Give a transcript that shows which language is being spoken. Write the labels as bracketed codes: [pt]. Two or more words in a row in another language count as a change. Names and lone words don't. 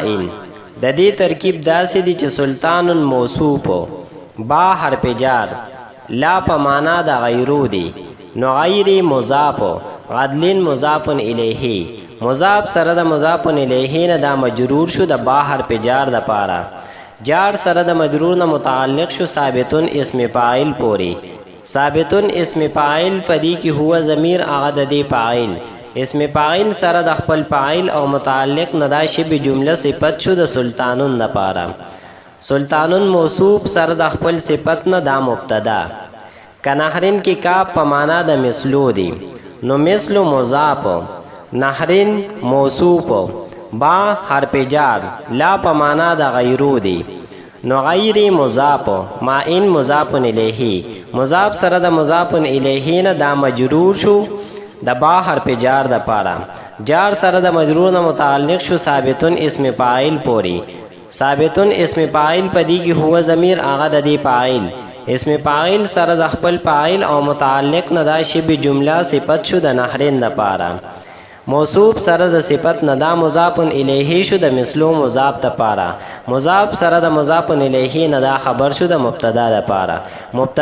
[ps] د دې ترکیب داسې دی چې سلطان موصوف با حرف جار، لا په معنا د غیرو دی، نو غیر مضاف، عدل مضاف الیه. مضاف سره د مضاف الیه نه دا مجرور شو د با حرف جار د پاره. جار سره د مجرور نه متعلق شو ثابتن اسم فاعل پوری. ثابتن اسم فاعل پدی کی هو ضمیر هغه د دې فاعل. اسم فاعل سره د خپل فاعل او متعلق ندا شبه جمله صفت شو د سلطانون لپاره. سلطانون موصوف سره د خپل صفت نه دا مبتدا. کنهرین کی کاف په معنا د مثلو دی، نو مثل مضاف، نهرین موصوف، با حرف جار، لا په معنا د غیرو دی، نو غیر مضاف، ما ان مضاف الیه. مضاف سره د مضاف الیه نه دا مجرور شو د با حرف جار د پاره. جار سره د مجرور نه متعلق شو ثابتن اسم فاعل پوری. ثابتن اسم فاعل پدی کی هو ضمیر هغه د دې فاعل. اسم فاعل سره د خپل فاعل او متعلق نه دا شبه جمله صفت شو د نهرین د پاره. موصوف سره د صفت نه دا مضاف الیه شو د مثلو مضاف د پاره. مضاف سره د مضاف الیه نه دا خبر شو د مبتدا د پاره.